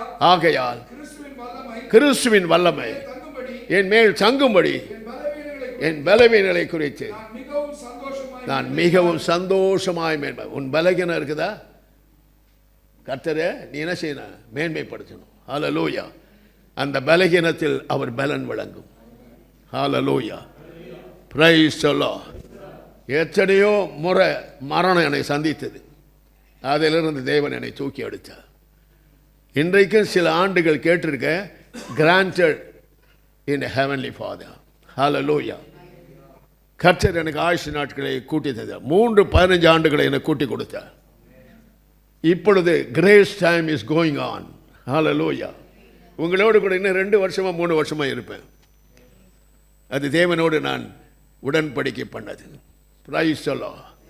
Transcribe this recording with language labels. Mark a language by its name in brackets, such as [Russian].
[Tamil] ஆகையால் கிறிஸ்துவின் வல்லமை என் மேல் தங்கும்படி என் பலவீனங்களை குறித்து நான் மிகவும் சந்தோஷமாய் உன் பலகீனம் இருக்குதா, கர்த்தரே நீ என்ன செய்யணும், மேன்மைப்படுத்தணும். ஹல்லேலூயா. அந்த பலகீனத்தில் அவர் பலன் விளங்கும். ஹல்லேலூயா. Praise the Lord. எத்தனையோ முறை மரணம் என்னை சந்தித்தது, அதிலிருந்து தேவன் என்னை தூக்கி எடுத்தார். இன்றைக்கும் சில ஆண்டுகள் கேட்டிருக்கேன், [English] granted in a heavenly Father. Hallelujah. [Tamil] கர்த்தர் எனக்கு ஆயுசு நாட்களை கூட்டி தந்தார். 15 ஆண்டுகளை எனக்கு கூட்டி கொடுத்தார். [English] இப்பொழுது grace time is going on. Hallelujah. [Tamil] உங்களோடு கூட இன்னும் 2 வருஷமா 3 வருஷமா இருப்பேன். அது தேவனோடு நான் உடன்படிக்கை பண்ணது. Praise the Lord.